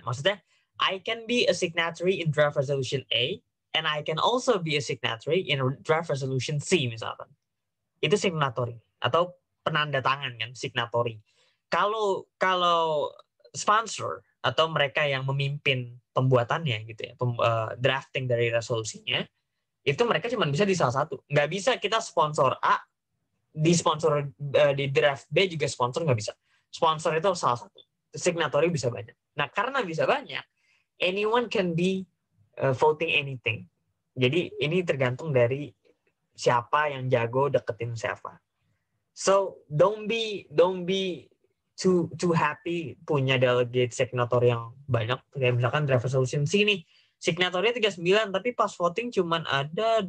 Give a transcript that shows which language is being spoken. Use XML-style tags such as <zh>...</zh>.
<en>Maksudnya, I can be a signatory in draft resolution A, and I can also be a signatory in draft resolution C misalkan.</en> <id>Itu signatory atau penanda tangan kan, signatory. Kalau sponsor atau mereka yang memimpin pembuatannya gitu ya, drafting dari resolusinya, itu mereka cuma bisa di salah satu. Nggak bisa kita sponsor A, di sponsor di draft B juga sponsor, nggak bisa. Sponsor itu salah satu. Signatory bisa banyak. Nah, karena bisa banyak,</id> <en>anyone can be voting anything.</en> <id>Jadi ini tergantung dari siapa yang jago deketin siapa.</id> <en>So don't be too happy</en> <id>punya delegate signator yang banyak. Kayak misalkan draft resolution C nih, signatornya 39, tapi pas voting cuman ada 20.</id>